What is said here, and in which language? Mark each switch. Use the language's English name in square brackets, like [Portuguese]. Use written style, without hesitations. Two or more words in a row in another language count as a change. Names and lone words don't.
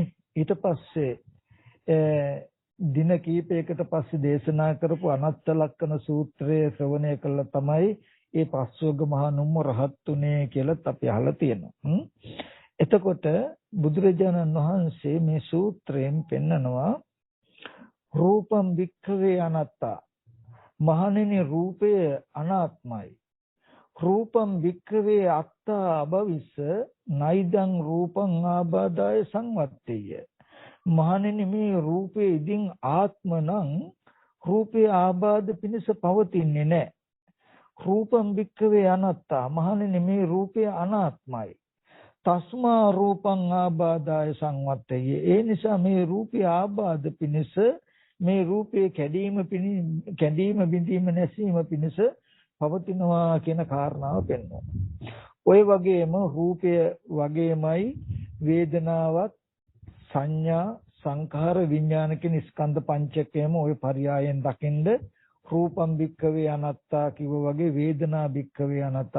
[Sinhala] ඊට පස්සේ දින කීපයකට පස්සේ දේශනා කරපු අනත්ත ලක්කන සූත්‍රය ශ්‍රවණය කළා තමයි ඒ පස්වග මහා නුම්ම රහත් උනේ කියලාත් අපි අහලා තියෙනවා. එතකොට බුදුරජාණන් වහන්සේ මේ සූත්‍රයෙන් පෙන්නනවා [Pali] රූපම් වික්ඛවේ අනත්තා. [Sinhala] මහණෙනි රූපය අනාත්මයි. [Pali] රූපම් වික්ඛවේ අත්තා අභවිස්ස නයිදං රූපං ආබාධාය සංවත්තේය. [Sinhala] මහණෙනි මේ රූපේ ඉදින් ආත්ම නම් රූපේ ආබාධ පිණිස පවතින්නේ නැහැ. [Pali] රූපම් වික්ඛවේ අනත්තා. [Sinhala] මහණෙනි මේ රූපය අනාත්මයි. [Pali] තස්මා රූපං ආබාධාය සංවත්තේය. [Sinhala] ඒ නිසා මේ රූපය ආබාධ පිණිස මේ රූපේ කැඩීම බිඳීම නැසීම පිණිස පවතිනවා කියන කාරණාව පෙන්වනවා. ඔය වගේම රූපය වගේමයි වේදනාවත් සංඥා සංඛාර විඥාන කියන ස්කන්ධ පංචකයම ওই පරයයන් දකින්ද [Pali] රූපම් භික්ඛවේ අනාත්තා [Sinhala] කිව්ව වගේ [Pali] වේදනා භික්ඛවේ අනාත්තා.